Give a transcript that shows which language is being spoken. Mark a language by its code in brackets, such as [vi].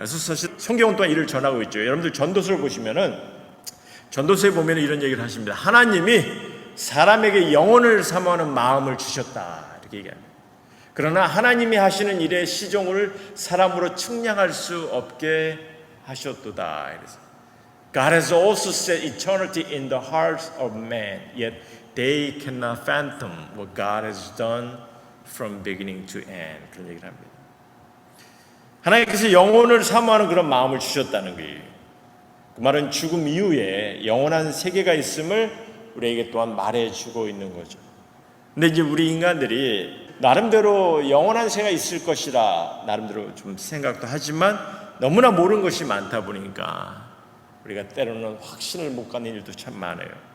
[ko] 그래서 사실 성경은 또한 이를 전하고 있죠. 여러분들 전도서를 보시면은 전도서에 보면 이런 얘기를 하십니다. 하나님이 사람에게 영혼을 사모하는 마음을 주셨다 이렇게 얘기합니다. 그러나 하나님이 하시는 일의 시종을 사람으로 측량할 수 없게 하셨도다. 이래서 [en] God has also set eternity in the hearts of man, yet they cannot fathom what God has done from beginning to end. [ko] 그런 얘기를 합니다. 하나님께서 영혼을 사모하는 그런 마음을 주셨다는 거예요. 그 말은 죽음 이후에 영원한 세계가 있음을 우리에게 또한 말해주고 있는 거죠. 근데 이제 우리 인간들이 나름대로 영원한 세계가 있을 것이라 나름대로 좀 생각도 하지만 너무나 모르는 것이 많다 보니까 우리가 때로는 확신을 못 갖는 일도 참 많아요.